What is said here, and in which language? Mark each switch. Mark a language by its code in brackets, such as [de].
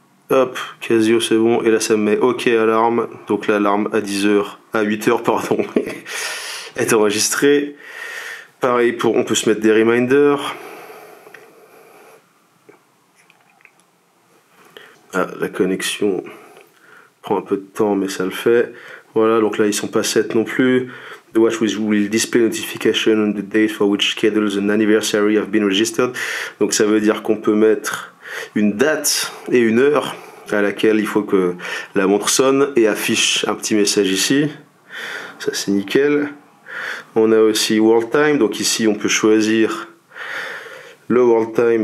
[fr] Hop, Casio c'est bon, et là ça me met OK alarme, donc l'alarme à 10 h, à 8 h pardon, est enregistrée. Pareil, on peut se mettre des reminders. Ah, la connexion prend un peu de temps, mais ça le fait. Voilà, donc là ils sont pas 7 non plus. [en] The watch will display notification on the date for which schedules an anniversary have been registered. [fr] Donc ça veut dire qu'on peut mettre une date et une heure à laquelle il faut que la montre sonne et affiche un petit message ici. Ça c'est nickel. On a aussi World Time, donc ici on peut choisir le World Time.